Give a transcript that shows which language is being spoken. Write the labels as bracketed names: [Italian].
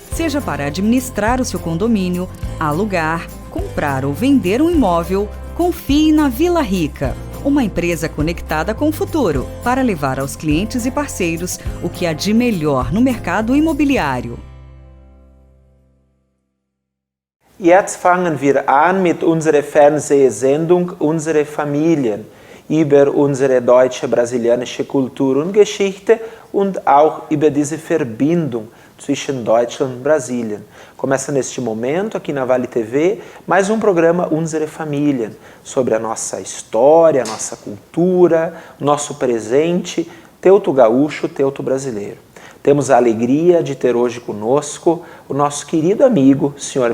[Portuguese] Seja para administrar o seu condomínio, alugar, comprar ou vender um imóvel, confie na Vila Rica. Uma empresa conectada com o futuro, para levar aos clientes e parceiros o que há de melhor no mercado imobiliário. [German] Jetzt fangen wir an mit unserer Fernsehsendung Unsere Familien über unsere deutsche-brasilianische Kultur und Geschichte und auch über diese Verbindung zwischen Deutschland und Brasilien. [Portuguese] Começa neste momento, aqui na Vale TV, mais um programa Unsere Familien, sobre a nossa história, a nossa cultura, o nosso presente, teuto gaúcho, teuto brasileiro. Temos a alegria de ter hoje conosco o nosso querido amigo, Sr.